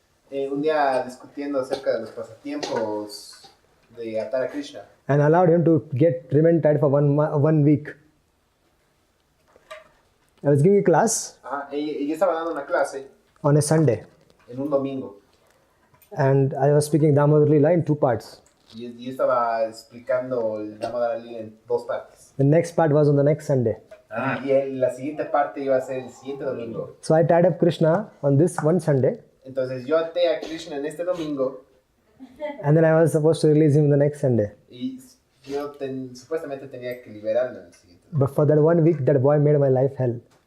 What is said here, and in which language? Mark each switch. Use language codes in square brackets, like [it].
[es] Un día discutiendo acerca de los pasatiempos de atar a Krishna. [en] And allowed him to remain tied for 1 week. I was giving a class [es] Yo estaba dando una clase [en] on a Sunday. [es] en un domingo. [en] And I was speaking Damodara Lila in 2 parts. [es] Y yo estaba explicando el Damodara Lila en 2 partes. [en] The next part was on the next Sunday. [es] Y la siguiente parte iba a ser el siguiente domingo. [en] So I tied up Krishna on this one Sunday. [es] Entonces yo até a Krishna en este domingo. [en] And then I was supposed to release him the next Sunday. [es] Y yo supuestamente tenía que liberarlo en el siguiente. [en] But for that 1 week, that boy made my life hell.